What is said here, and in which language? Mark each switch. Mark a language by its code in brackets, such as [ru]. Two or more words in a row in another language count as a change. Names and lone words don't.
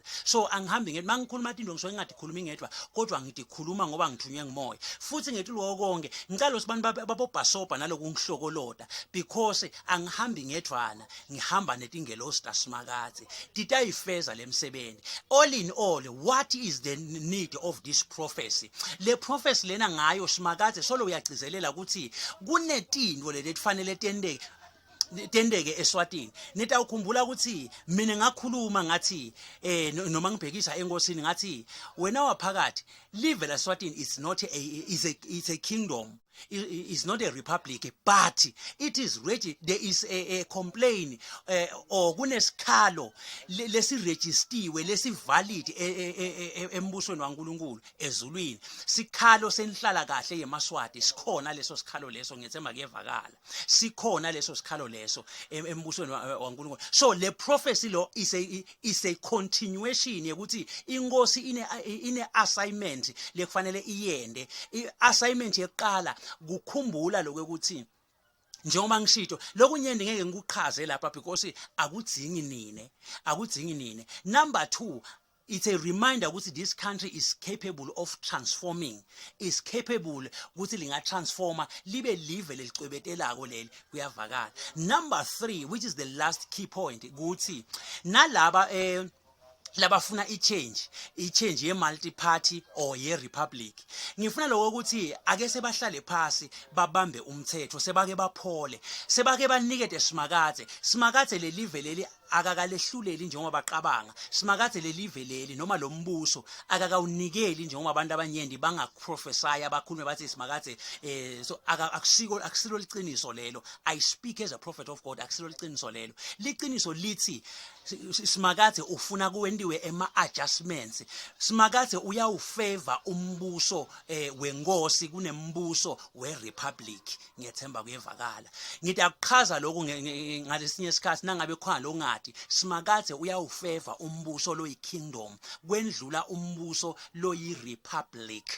[ss] So angihambi ngethi mangikhuluma into ngisuke ngadikhuluma ngedwa kodwa ngidikhuluma ngoba ngithunywe ngimoya futhi ngethi lo konke ngicela usibantu babobhasopa naloku ngihlokolota because angihambi ngedwana ngihamba netingelozi tasimakade titayifeza lemsebenzi. [en] All in all, what is the need of this prophecy? [ss] Le prophecy lena ngayo simakade solo uyagcizelela ukuthi kunetinto letifanele tendeke eSwatini. Nitawukhumbula ukuthi mina ngakhuluma ngathi noma ngibhekisa enkosini ngathi wena waphakathi live laSwatini [en] is a kingdom. It's not a republic, but it is ready. There is a complaint or [ss] kunesikhalo lesiregistiwe lesivalid embusweni waNkulunkulu ezulwini. Sikhalo senhlala kahle yemaswati sikhona leso sikhalo leso ngiyethemba kuyevakala. Sikhona leso sikhalo leso embusweni waNkulunkulu. So le prophecy lo [en] is a continuation [ss] yokuthi inkosi ine assignment lekufanele iyende. Assignment yeqala kukhumbula lokuthi njengoba ngishito lokunyende ngeke ngikuchaze lapha because akudzingi nine. [en] Number 2, it's a reminder ukuthi this country is capable of transforming, is capable [ss] ukuthi linga transforma libe live lelicwebetelako leli kuyavakala. [en] Number 3, which is the last key point, [ss] ukuthi nalaba labafuna i-change ye [en] multi party [ss] or ye republic ngifuna lokho ukuthi ake sebahlale phasi babambe umthetho sebake baphole sebake banikete simakade le live leli akakalehluleli njengoba baqabanga simakade lelive leli noma lo mbuso akakawunikeli njengoba abantu abanyendi bangaprofesaya abakhulume bathi simakade so akusilo liqiniso lelo. [en] I speak as a prophet of God, [ss] akusilo liqiniso lelo. Liqiniso lithi simakade ufuna kuwendiwe adjustments. Simakade uyawufavor umbuso wenkosi kunembuso werepublic. Ngiyethemba kuyevakala. Ngithi akuchaza lokho ngalesinye isikhathi nangabe khona lo ngadi simakade uyawufavor umbuso lo yikingdom kwendlula umbuso lo yirepublic.